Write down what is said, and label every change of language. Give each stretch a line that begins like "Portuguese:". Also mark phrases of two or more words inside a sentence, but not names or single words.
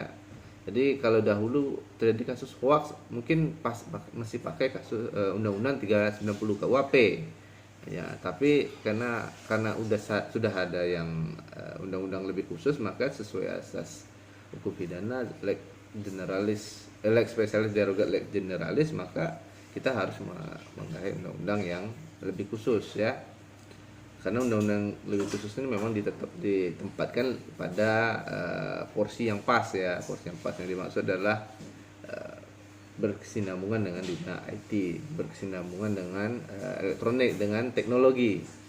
Indonesian: Jadi kalau dahulu terjadi kasus hoax mungkin masih pakai kasus undang-undang 390 KUHP. Ya, tapi karena sudah ada yang undang-undang lebih khusus, maka sesuai asas hukum pidana
Latin: lex generalis, lex specialis derogat lex generalis,
Indonesian: maka kita harus memakai undang-undang yang lebih khusus ya. Karena undang-undang lebih khusus ini memang ditempatkan pada porsi yang pas ya. Porsi yang pas yang dimaksud adalah berkesinambungan dengan dunia IT, berkesinambungan dengan elektronik, dengan teknologi.